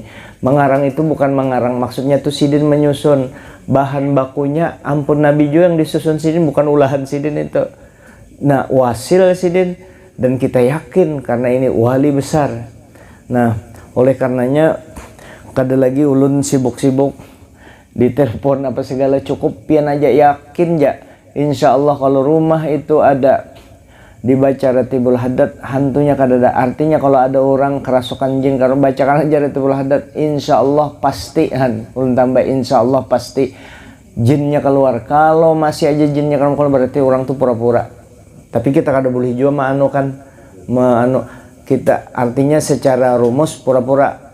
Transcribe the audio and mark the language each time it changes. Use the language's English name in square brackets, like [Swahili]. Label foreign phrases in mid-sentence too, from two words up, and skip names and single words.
[Banjar] Mengarang itu bukan mengarang, maksudnya tuh sidin menyusun bahan bakunya, ampun Nabi juga yang disusun sidin, bukan ulahan sidin itu. Nah, wasil sidin, dan kita yakin karena ini wali besar. Nah, oleh karenanya kada lagi ulun sibuk-sibuk di telepon apa segala, cukup pian aja yakin ja. [Arabic] إن شاء الله [Banjar] kalau rumah itu ada dibaca Ratibul Haddad, hantunya kada ada. Artinya kalau ada orang kerasukan jin, kalau bacakan aja Ratibul Haddad, [Arabic] إن شاء الله [Banjar] pasti, ulun tambah [Arabic] إن شاء الله [Banjar] pasti jinnya keluar. Kalau masih aja jinnya keluar, berarti orang tuh pura-pura. Tapi kita kada boleh juga kita, artinya secara rumus pura-pura.